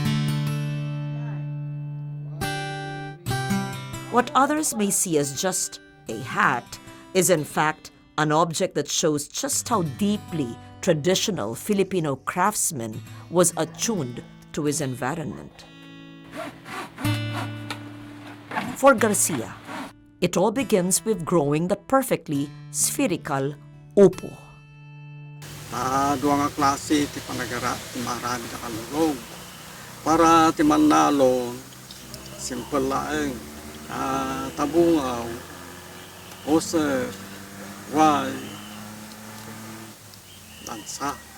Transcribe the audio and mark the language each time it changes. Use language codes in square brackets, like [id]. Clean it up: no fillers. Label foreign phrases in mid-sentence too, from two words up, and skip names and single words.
[en] What others may see as just a hat is in fact an object that shows just how deeply traditional Filipino craftsman was attuned to his environment. For Garcia, it all begins with growing the perfectly spherical upo. [ilo] Duwa nga klase ti panagara ti marami na kalulog. Para ti manalo, simple laeng. Tabungaw, oser, why, dansa.